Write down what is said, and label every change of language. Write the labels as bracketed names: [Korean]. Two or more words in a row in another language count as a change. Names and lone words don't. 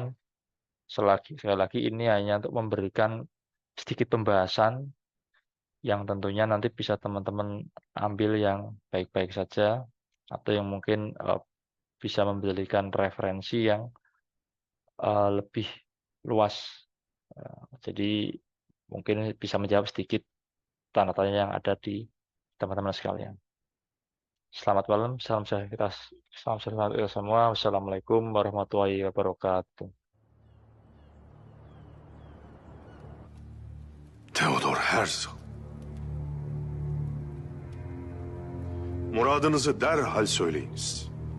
[Indonesian] Sekali lagi ini hanya untuk memberikan sedikit pembahasan yang tentunya nanti bisa teman-teman ambil yang baik-baik saja atau yang mungkin bisa memberikan referensi yang lebih luas. Jadi mungkin bisa menjawab sedikit tanda tanya yang ada di teman-teman sekalian. Selamat malam, salam sejahtera kita semua. [Arabic] والسلام عليكم ورحمة الله وبركاته. [Turkish] Theodor Herzl. Muradınızı derhal söyleyiniz.